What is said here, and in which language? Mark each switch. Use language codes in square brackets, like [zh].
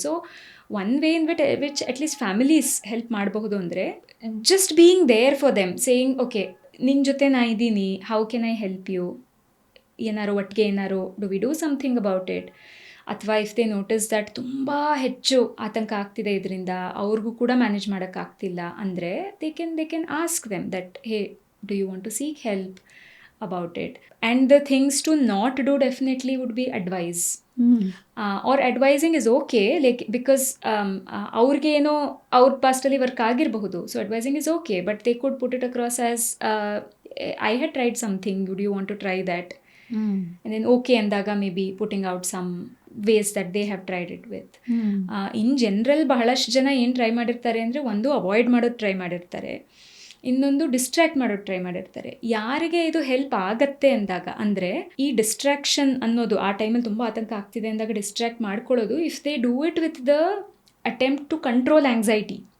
[en] so one way in which at least families help ಮಾಡಬಹುದು ಅಂದರೆ just being there for them, saying [kn] okay ನಿನ್ನ ಜೊತೆ ನಾ ಇದ್ದೀನಿ, [en] how can I help you, [kn] ಏನಾರು ಒಟ್ಟಿಗೆ ಏನಾರು [en] Do we do something about it. ಅಥವಾ if they notice that [kn] ತುಂಬ ಹೆಚ್ಚು ಆತಂಕ ಆಗ್ತಿದೆ ಇದರಿಂದ, ಅವ್ರಿಗೂ ಕೂಡ ಮ್ಯಾನೇಜ್ ಮಾಡೋಕ್ಕಾಗ್ತಿಲ್ಲ ಅಂದರೆ [en] They can ask them that hey do you want to seek help about it. And the things to not do definitely would be advise. Or advising is okay, like because [kn] ಅವ್ರಿಗೆ ಏನೋ ಅವ್ರ ಪಾಸ್ಟಲ್ಲಿ work ಆಗಿರಬಹುದು, [en] So advising is okay, but they could put it across as I had tried something, would you want to try that? And then okay ಅಂದಾಗ maybe putting out some ways that they have tried it with. In general [kn] ಬಹಳಷ್ಟು ಜನ ಏನು try ಮಾಡಿರ್ತಾರೆ ಅಂದರೆ, ಒಂದು avoid ಮಾಡೋದು try ಮಾಡಿರ್ತಾರೆ, ಇನ್ನೊಂದು ಡಿಸ್ಟ್ರ್ಯಾಕ್ಟ್ ಮಾಡೋದು ಟ್ರೈ ಮಾಡಿರ್ತಾರೆ. ಯಾರಿಗೆ ಇದು ಹೆಲ್ಪ್ ಆಗತ್ತೆ ಅಂದಾಗ, ಅಂದರೆ ಈ ಡಿಸ್ಟ್ರಾಕ್ಷನ್ ಅನ್ನೋದು ಆ ಟೈಮಲ್ಲಿ ತುಂಬ ಆತಂಕ ಆಗ್ತಿದೆ ಅಂದಾಗ ಡಿಸ್ಟ್ರ್ಯಾಕ್ಟ್ ಮಾಡ್ಕೊಳ್ಳೋದು, [en] If they do it with the attempt to control anxiety.